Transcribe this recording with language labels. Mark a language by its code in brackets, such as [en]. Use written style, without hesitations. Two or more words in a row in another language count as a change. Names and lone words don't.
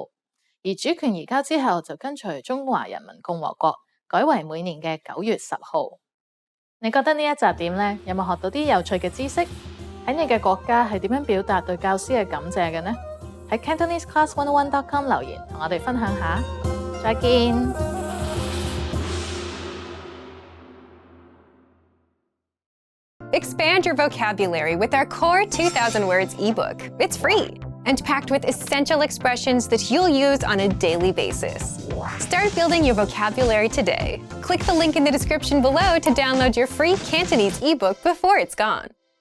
[yue] 而主權移交之後就跟隨中華人民共和國，改為每年嘅9月10號。你覺得呢一集點呢？有冇學到啲有趣嘅知識？喺你嘅國家係點樣表達對教師嘅感謝嘅呢？喺 CantoneseClass101.com 留言同我哋分享下。再見。 [en] Expand your vocabulary with our Core 2000 Words ebook. It's free and packed with essential expressions that you'll use on a daily basis. Start building your vocabulary today. Click the link in the description below to download your free Cantonese ebook before it's gone.